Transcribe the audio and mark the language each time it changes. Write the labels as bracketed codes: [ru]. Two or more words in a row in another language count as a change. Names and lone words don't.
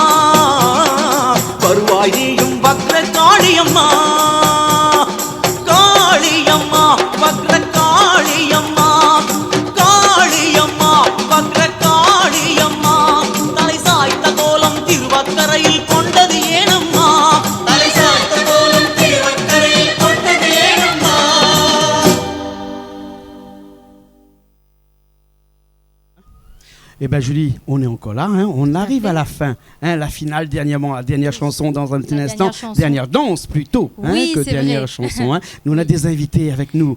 [ta] வருவாய் நீயும் வக்ர காளியம்மா காளியம்மா வக்ர காளியம்மா காளியம்மா வக்ர காளியம்மா தலை சாய்த்த கோலம் திருவக்கரையில் கொண்டது ஏனம்மா தலை சாய்த்த கோலம் திருவக்கரையில் கொண்டது ஏனம்மா. [fr] Eh bien Julie, on est encore là, hein. On arrive à la fin, hein, la finale, dernière chanson dans un petit instant, dernière danse plutôt, oui, que dernière chanson. Hein. Nous on a des invités avec nous.